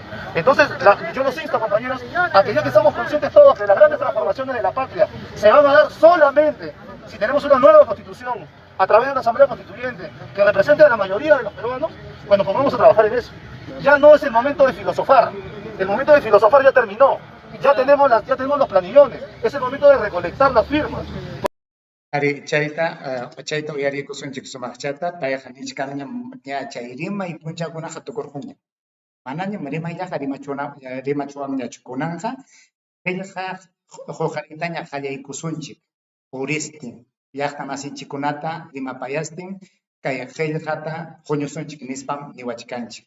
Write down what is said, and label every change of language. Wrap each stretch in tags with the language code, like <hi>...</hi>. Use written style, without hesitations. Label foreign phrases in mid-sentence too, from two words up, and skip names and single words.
<es>Entonces, yo los insto, compañeros, a que ya que estamos conscientes todos que las grandes transformaciones de la patria se van a dar solamente si tenemos una nueva Constitución, a través de una Asamblea Constituyente que represente a la mayoría de los peruanos, bueno, pues vamos a trabajar en eso. Ya no es el momento de filosofar. El momento de filosofar ya terminó. Ya tenemos los planillones. Es el momento de recolectar las firmas.</es> <qu>Ari chayta uyari kusunchik sumaqchata payqa nichkanaña ña chay rimay punchakunaqa tukurqunña. Manaña rimayllaqa rimachuwanñachu kunanqa qillqa huqariytaña qallaykusunchik puristin llaqta masinchikkunata rimapayastin kay qillqata huñusunchik nispam niwachkanchik.</qu>